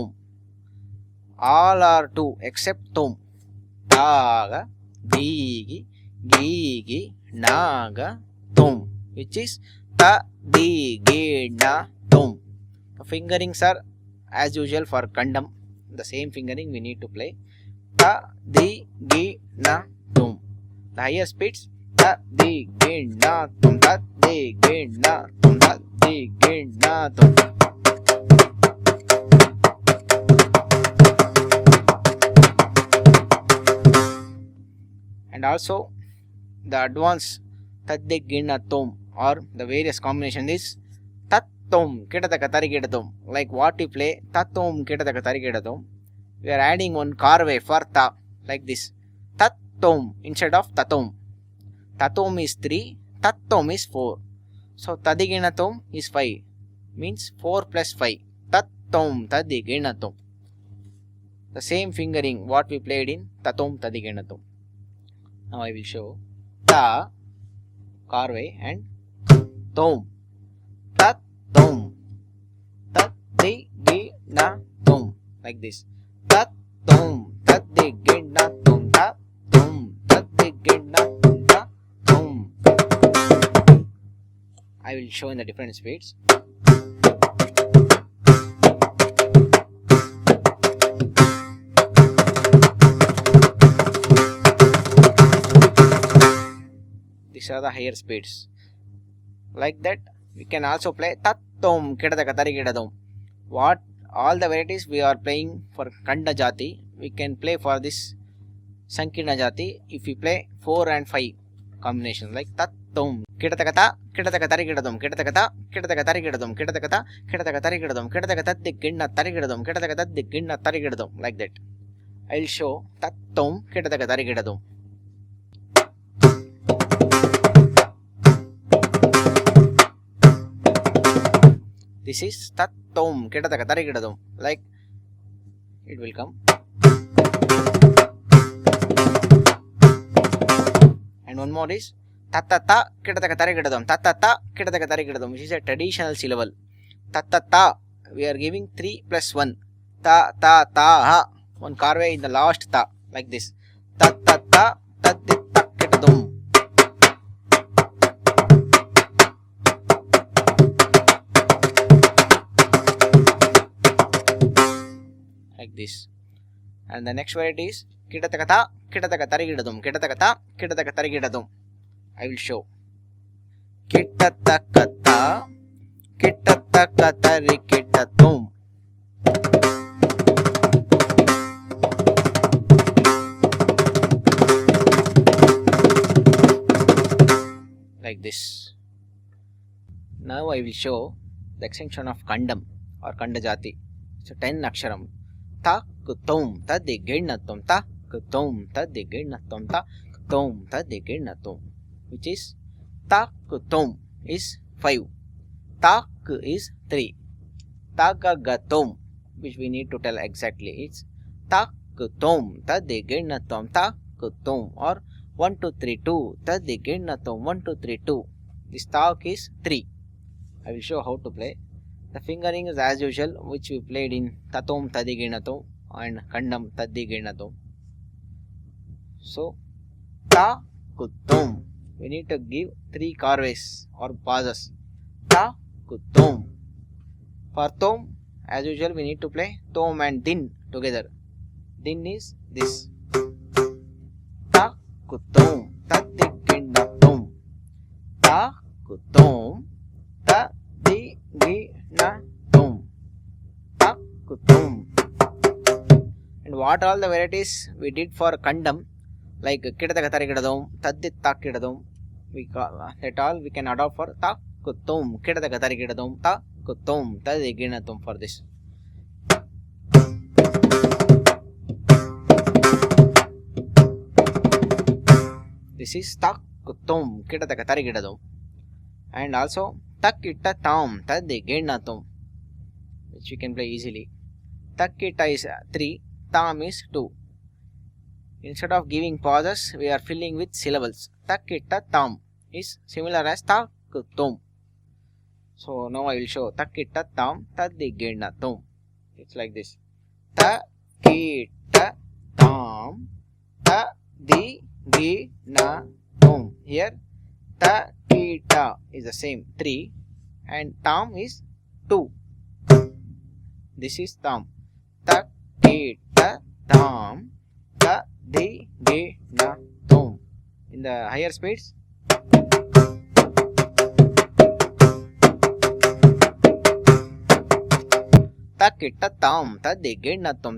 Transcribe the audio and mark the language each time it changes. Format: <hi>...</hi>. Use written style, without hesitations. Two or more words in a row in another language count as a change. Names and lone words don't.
<en>All are 2 except Thom. Ta-Ga, Di-Gi, Gi-Gi, Na-Ga, Thom, which is Tha-Thi-Ki-Na-Thom. The fingerings are as usual for Kandam. The same fingering we need to play. Tha-Thi-Ki-Na-Thom. The higher speeds. Tha-Thi-Ki-Na-Thom, Tha-Thi-Ki-Na-Thom, Tha-Thi-Ki-Na-Thom. And also the advanced Tha-Thi-Ki-Na-Thom or the various combination is Tha-Thom, Kita-Taka-Tari-Kita-Thom. Like what we play Tha-Thom, Kita-Taka-Tari-Kita-Thom, we are adding one carvey for Ta, like this. Tha-Thom instead of Tha-Thom. Tha-Thom is 3, Tha-Thom is 4. So Tha-Thi-Ki-Na-Thom is 5, means 4 plus 5. Tha-Thom, Tha-Thi-Ki-Na-Thom. the same fingering what we played in Tathom Tha-Thi-Ki-Na-Thom. Now I will show Ta, Carve, and Thom. Tat-Thom. Tha-Thi-Ki-Na-Thom. Like this. Tat-Thom. Tha-Thi-Ki-Na-Thom. Ta-Thom. Tha-Thi-Ki-Na-Thom. Ta-Thom. I will show in the different speeds. These are the higher speeds. Like that, we can also play Tat-Thom Kidatakatarikidadom. What all the varieties we are playing for Kanda Jathi, we can play for this Sankeerna Jathi if we play 4 and 5 combinations like Tat-Thom Kidatakata Kidatakatarikidadom Kidatakata Kidatakatarikidadom Kidatakata Kidatakatarikidadom Kidatakatarikidadom Kidatakatarikidadom like that. I will show Tat-Thom Kidatakatarikidadom. This is Tat-Thom Kidatakatarikidadom. Like it will come. And one more is Ta-Ta-Ta Kidatakatarikidadom. Ta-Ta-Ta Kidatakatarikidadom, which is a traditional syllable. Ta-Ta-Ta, we are giving 3 plus 1. Ta-Ta-Ta-Ha. One carve in the last Ta. Like this. Ta-Ta-Ta Ta-Thi-Ta-Ki-Na-Thom. Like this. And the next variety is Kidatakata Kidatakatarikidadom. Kidatakata Kidatakatarikidadom. I will show. Kidatakata Kidatakatarikidadom. Like this. Now I will show the extension of Kandam or Kanda Jathi. So 10 aksharam. Ta-Ku-Thom Tha-Thi-Ki-Na-Thom. Ta-Ku-Thom Tha-Thi-Ki-Na-Thom. Ta-Ku-Thom Tha-Thi-Ki-Na-Thom. Which is Ta-Ku-Thom is 5. Ta-Ku is 3. Ta-Ga-Ga-Thom, which we need to tell exactly. It's Ta-Ku-Thom Tha-Thi-Ki-Na-Thom. Ta-Ku-Thom or 1 2 3 2 Tha-Thi-Ki-Na-Thom. 1 2 3 2. This talk is 3. I will show how to play. The fingering is as usual, which we played in Tathom Tha-Thi-Ki-Na-Thom and Kandam Tha-Thi-Ki-Na-Thom. So Ta-Ku-Thom, we need to give 3 carves or pauses. Ta-Ku-Thom. For Thom, as usual, we need to play Thom and Din together. Din is this. Ta-Ku-Thom Tha-Thi-Ki-Na-Thom. Ta-Ku-Thom Tha-Thi-Ki-Na-Thom. Ta-Ku-Thom. And what all the varieties we did for Kandam, like Kidatakatarikidadom, Tha-Thi-Ta-Ki-Na-Thom, that all we can adopt for Ta-Ku-Thom Kidatakatarikidadom. Ta-Ku-Thom Tha-Thi-Ki-Na-Thom for this. This is Ta-Ku-Thom Kidatakatarikidadom. And also Ta-Ki-Na-Thom Tha-Thi-Ki-Na-Thom, which you can play easily. Ta-Ki-Ta is 3, Thom is 2. Instead of giving pauses, we are filling with syllables. Ta-Ki-Ta-Thom is similar as Ta-Ku-Thom. So now I will show Ta-Ki-Ta-Thom Tha-Thi-Ki-Na-Thom. It's like this. Ta-Ki-Ta-Thom Tha-Thi-Ki-Na-Thom. Here Ta-Ki-Ta is the same 3 and Thom is 2. This is Thom. Ta-Ki-Ta-Thom Tha-Thi-Ki-Na-Thom. In the higher speeds. Ta-Ki-Ta-Thom Tha-Thi-Ki-Na-Thom.</en>